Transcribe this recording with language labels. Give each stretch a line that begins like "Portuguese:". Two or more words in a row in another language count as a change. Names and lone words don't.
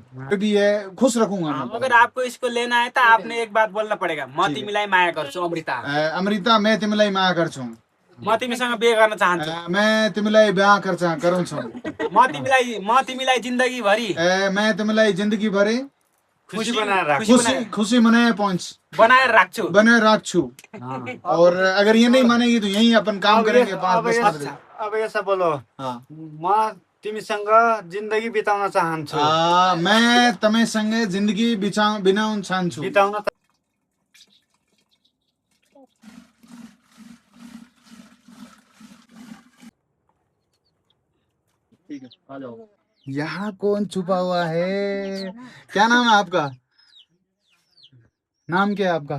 Hindi: भी है, खुश रखूंगा मैं। अगर आपको इसको लेना है तो आपने एक बात बोलना पड़ेगा,
Nepali: म तिमीलाई माया गर्छु अमृता। अमृता मैं तिमीलाई माया गर्छु। म तिमीसँग बिहे गर्न चाहन्छु। मैं तिमीलाई ब्याह गरौँ छु। म तिमीलाई जिन्दगी भरि मैं तिमीलाई जिंदगी भरि खुसी बनाएर राख्छु। खुशी मनाए पहुंच बनाएर राख्छु। बने राख्छु।
Hindi: और अगर ये नहीं मानेगी तो यहीं अपन काम करेंगे 5-10 दिन। अब ऐसा बोलो, हाँ
Nepali: म तिमीसँग जिन्दगी बिताउन चाहन्छु। मैं तमेसँग जिंदगी बिताउन चाहन्छु। बिताउन
Hindi: ठीक है, आ जाओ। यहाँ कौन छुपा हुआ है? क्या नाम है आपका? नाम क्या है आपका?